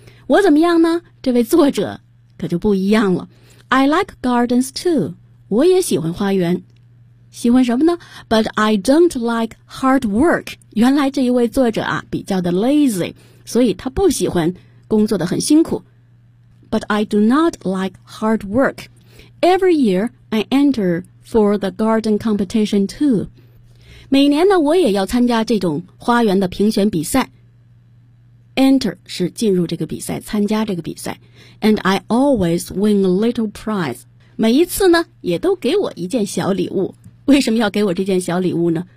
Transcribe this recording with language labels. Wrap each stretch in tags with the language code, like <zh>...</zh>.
<zh>我怎么样呢？这位作者可就不一样了。</zh> <en>I like gardens too，</en> <zh>我也喜欢花园。喜欢什么呢？</zh> <en>But I don't like hard work。</en> <zh>原来这一位作者啊比较的 lazy，所以他不喜欢工作的很辛苦。</zh> <en>But I do not like hard work. Every year I enter for the garden competition too.</en> <zh>每年呢我也要参加这种花园的评选比赛。 Enter 是进入这个比赛，参加这个比赛。</zh> <en>And I always win a little prize.</en> <zh>每一次呢也都给我一件小礼物。为什么要给我这件小礼物呢？</zh>